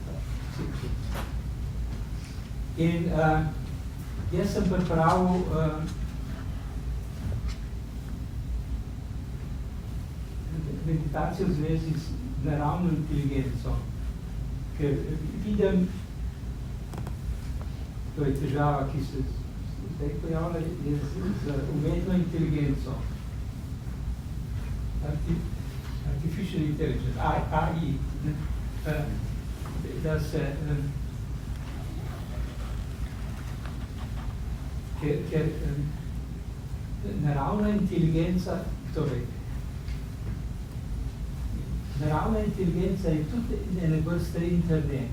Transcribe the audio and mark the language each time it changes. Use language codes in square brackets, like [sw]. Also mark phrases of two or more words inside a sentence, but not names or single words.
[sl] In jaz sem pripravil meditacijo v zvezi z naravno inteligenco, ker vidim, to je težava, ki se zdaj pojavlja, je z umetno inteligenco. [en] artificial intelligence, AI, [sl] da se, ker naravna inteligenca, torej, naravna inteligenca je tudi ene vrste internet.